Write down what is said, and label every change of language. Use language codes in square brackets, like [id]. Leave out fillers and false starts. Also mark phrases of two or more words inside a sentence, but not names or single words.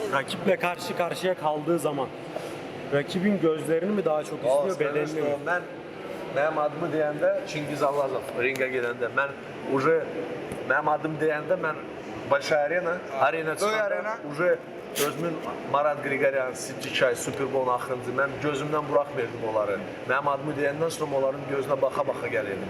[tr] Rakiple karşı karşıya kaldığı zaman rakibin gözlerini mi daha çok istiyor, bedenini mi? [az] Mənim adımı deyəndə Çingiz Allahov ringə gedəndə mənim adım deyəndə mən Большая arena çıxanda özümün Marat Grigoryan, Sidci Çay, Superbon axırıncı mən gözümdən buraxmırdım onları. Mənim adımı deyəndən sonra onların gözünə baxa-baxa gəlirdim.